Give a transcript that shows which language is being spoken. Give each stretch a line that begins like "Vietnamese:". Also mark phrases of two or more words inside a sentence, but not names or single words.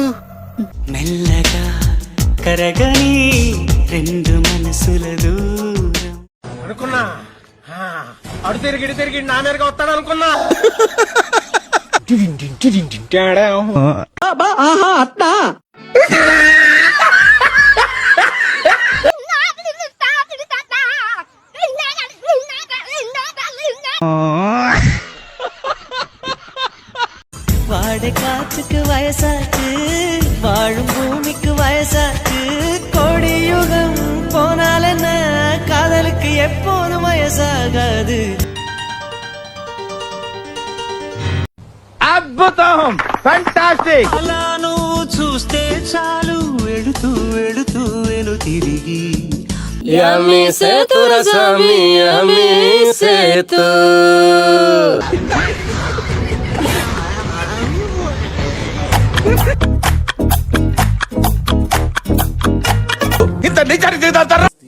Telugu: మెల్లగా కరగని రెండు మనసుల దూరం అనుకున్నా. అడు తిరిగి నా మీదగా వస్తాడు అనుకున్నా. అత్తా
Tamil: வாடை காற்றுக்கு வயசாச்சு, வாழும் பூமிக்கு வயசாச்சு. கோடி யுகம் போனால் என்ன, காதலுக்கு எப்போதும் வயசாகாது.
Telugu: అద్భుతం, ఫ్యాంటాస్టిక్. అలా నువ్వు చూస్తే చాలు, వెళుతూ వెళుతూ వెను తిరిగి ఇంత నిజాన్ని తిరుగుతారా?